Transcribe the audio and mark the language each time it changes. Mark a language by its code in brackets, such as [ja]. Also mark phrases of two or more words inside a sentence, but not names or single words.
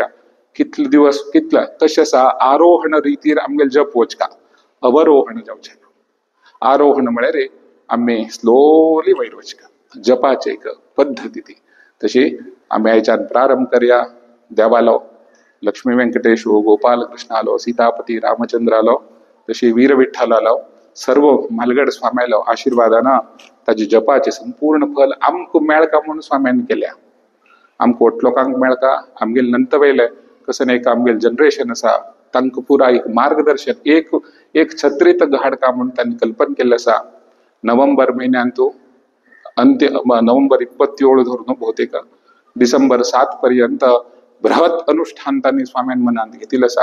[kok] कितले दिवस कितले कशें आसा आरोहण रितीर आमगेले जप वचका, अवरोहण जावचें ना. आरोहण म्हळ्यार आमी स्लोली वयर वचका. जपाचे एक पद्दती ती. तशी आमी आयच्यान प्रारंभ करया. देवालो लक्ष्मी व्यंकटेश हो, गोपाल कृष्ण आलो, सीतापती रामचंद्र आलो, तशी वीर विठ्ठल आलो, सर्व मालगड स्वाम्यालो आशीर्वादानं ताचे जपाचे संपूर्ण फल आमक मेळका म्हणून स्वाम्यान केल्या. आमक ओट लोकांक मेळका, आमगेल नंतवयले कसं एक आमगेल जनरेशन असा तांकां पुरा एक मार्गदर्शन एक छत्रीत घाडका म्हणून तांणी कल्पन केल्लें आसा. नोव्हेंबर म्हयन्यान तूं नोव्हेंबर 27 धरून भौतिक डिसेंबर 7 पर्यंत बृहत अनुष्ठान तांणी स्वाम्यान मनांत घेतिल्लें आसा.